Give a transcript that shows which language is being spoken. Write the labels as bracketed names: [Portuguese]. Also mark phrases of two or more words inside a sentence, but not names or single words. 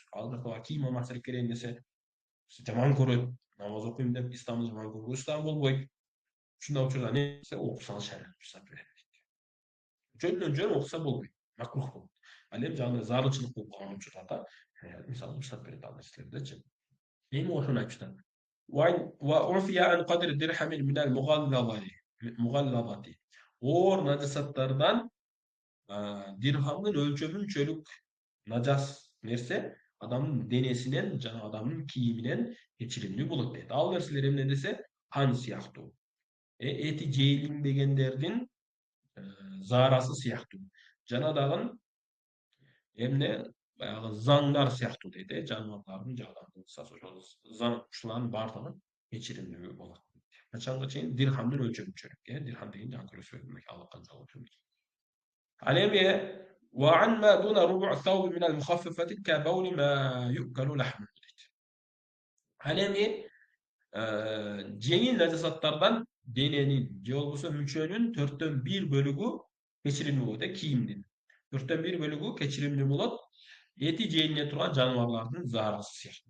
[Kyrgyz] Ал жакта кийим алмаштырып келейин десе, жаман көрөт. Намаз окуйм деп исламды жаман көргөзүп дагы болбойт. Ушундай учурда не десе окусаңыз шариат уруксат берет. Жөндөн жөн окуса болбойт, макрух болот. Ал эми жагындай зарылчылык болуп калган учурларда мисалы уруксат берет ал нерселердечи. Эми ошону айтып жатат. [Arabic] وعفي عن قدر درهم من المغلظة. [Kyrgyz] Оор нажасаттардан дирхамдын өлчөмүнчөлүк нажас нерсе адамдын денесинен жана адамдын кийиминен кечиримдүү болот дейт. Ал нерселер эмне десе, кан сыяктуу. Эти жээлинбегендердин заарасы сыяктуу. Жана дагы эмне баягы заңдар сыяктуу дейт, жаныбарлардын же адамдын кысасы ошол заң ушулардын баардыгы кечиримдүү болот. Качанга чейин дирхамдын өлчөмүнчөлүк, дирхам деген жаңы көрсөтүлгөн алакан жагы. Ал эми [Arabic] وعما دون ربع الثوب من المخففة كبول ما يؤكل لحمه [Kyrgyz] дейт. Ал эми жеңил нажасаттардан дененин же болбосо мүчөнүн 1/4 бөлүгү кечиримдүү болот, кийимдин. 1/4 бөлүгү кечиримдүү болот. Эти жээлине турган жаныбарлардын заарасы сыяктуу.